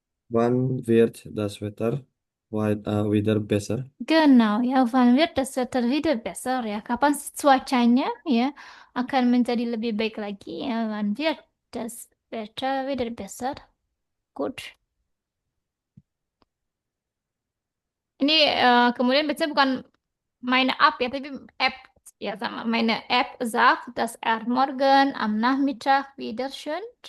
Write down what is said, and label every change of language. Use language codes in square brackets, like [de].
[de] Wann wird das Wetter wieder besser? [id] genau ya. [de] Wann wird das Wetter wieder besser ya? [id] Kapan cuacanya ya akan menjadi lebih baik lagi ya? [de] Wann wird das Wetter wieder besser? Gut. [id] Ini kemudian biasanya bukan meine App ya, tapi App ya sama. [de] Meine App sagt, dass er morgen am Nachmittag wieder schön.